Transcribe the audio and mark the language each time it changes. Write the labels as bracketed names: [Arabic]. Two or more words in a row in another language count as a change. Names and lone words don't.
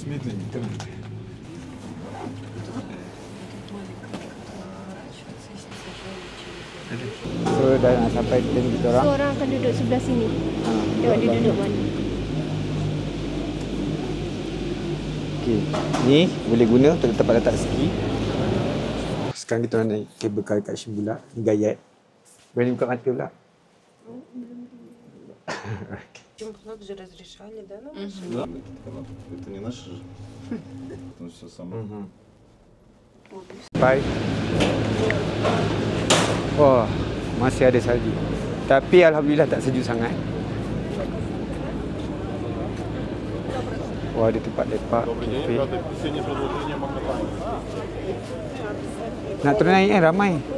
[Malay] So dah nak sampai train kita orang. So orang akan duduk sebelah sini. Tengok dia duduk mana. Okey, ni boleh guna untuk tempat letak ski. Sekarang kita orang naik kabel car kat Shimabula. Ni gayat. Berani buka mata pula. [Russian] Же разрешали, да, на Да, это не наше же. Это все само. [Malay] Bye. Wah, masih ada salju. Tapi alhamdulillah tak sejuk sangat. Wah, ada tempat lepak, kafe. Nak turun naik ramai.